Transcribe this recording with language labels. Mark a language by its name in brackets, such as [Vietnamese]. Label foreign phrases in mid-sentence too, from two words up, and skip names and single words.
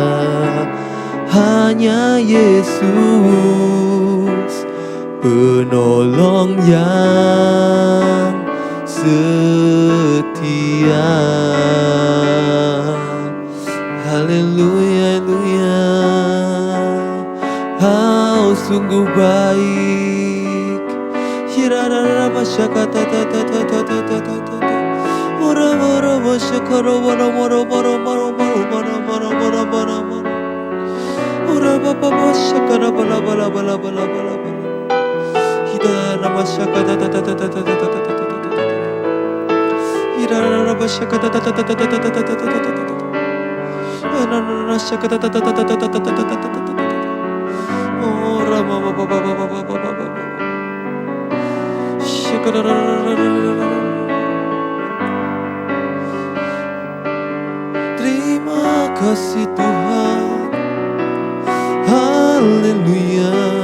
[Indonesian] Hanya Yesus penolong yang setia. Haleluya, haleluya. Kau sungguh baik. Hirarara masyakata tata tata tata tata. Mora mora masyakara mora mora mora mora mora mora mora mora mora mora. Mora baba masyakara bala bala bala bala bala bala. Hirarara masyakata tata tata tata tata tata. Hirarara masyakata tata tata tata tata tata. Hirarara masyakata tata tata tata tata tata. Terima kasih Tuhan, haleluya.